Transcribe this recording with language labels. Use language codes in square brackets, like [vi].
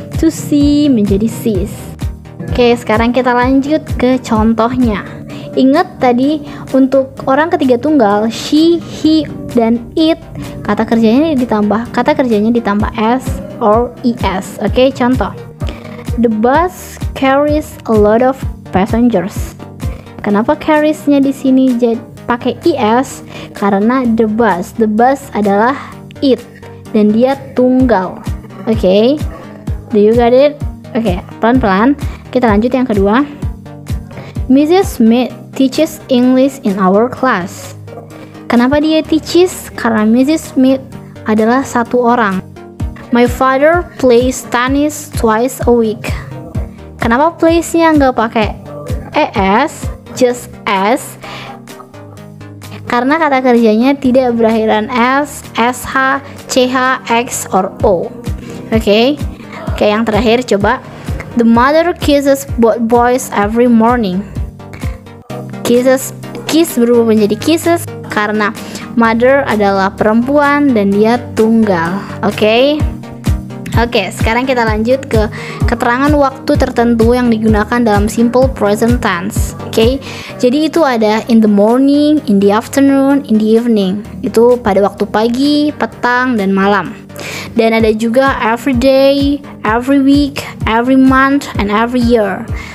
[en] To see [id] menjadi [en] sees. [id] Oke, sekarang kita lanjut ke contohnya. Ingat tadi untuk orang ketiga tunggal she, he, dan it kata kerjanya ditambah s or es. Oke, contoh. [en] The bus carries a lot of passengers. [id] Kenapa carries-nya di sini pakai es? Karena the bus adalah it dan dia tunggal. Oke. [en] Do you got it? [id] Oke, pelan-pelan. Kita lanjut yang kedua. Mrs. [en] Smith teaches English in our class. [id] Kenapa dia teaches? Karena Mrs. Smith adalah satu orang. [en] My father plays tennis twice a week. [id] Kenapa plays-nya nggak pakai es, just s? Karena kata kerjanya tidak berakhiran s, sh, ch, x, or o. Oke, yang terakhir coba. [en] The mother kisses both boys every morning. [id] Kiss berubah menjadi kisses karena mother adalah perempuan dan dia tunggal. Oke, sekarang kita lanjut ke keterangan waktu tertentu yang digunakan dalam simple present tense. Oke, jadi itu ada [en] in the morning, in the afternoon, in the evening. [id] Itu pada waktu pagi, petang, dan malam. Dan ada juga [en] every day, every week, every month, and every year.